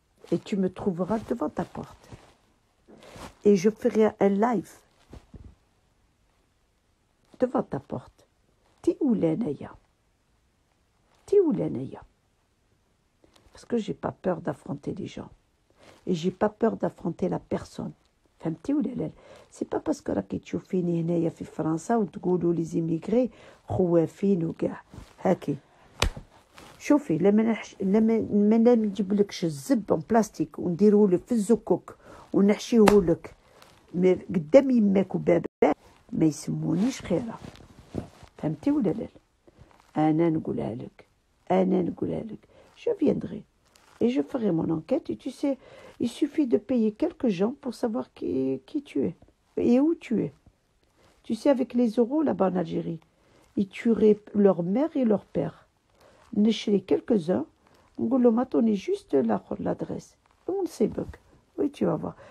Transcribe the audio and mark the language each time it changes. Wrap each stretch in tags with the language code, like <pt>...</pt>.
<fr>Et tu me trouveras devant ta porte. Et je ferai un live devant ta porte. Ti ou l'anaya. Parce que j'ai pas peur d'affronter les gens. Et j'ai pas peur d'affronter la personne.</fr> <ar>فهمتي ولا لا؟ سي با باسكو راكي تشوفيني هنايا في فرنسا وتقولوا لي زيميغري خوافين وكاع هاكي. شوفي لما نجيب لكش الزب اون بلاستيك ونديروه لك في الزكوك ونحشيه لك قدام يماك وباباك ما يسمونيش خيره. فهمتي ولا لا؟ انا نقولها لك.</ar> <fr>Je viendrai et je ferai mon enquête et tu sais, il suffit de payer quelques gens pour savoir qui tu es et où tu es. Tu sais, avec les euros là-bas en Algérie, ils tueraient leur mère et leur père.</fr> <ar>نشري</ar> <fr>quelques-uns,</fr> <ar>نقول لهم</ar> <fr>attendez juste l'adresse. On sait bug. Oui, tu vas voir.</fr>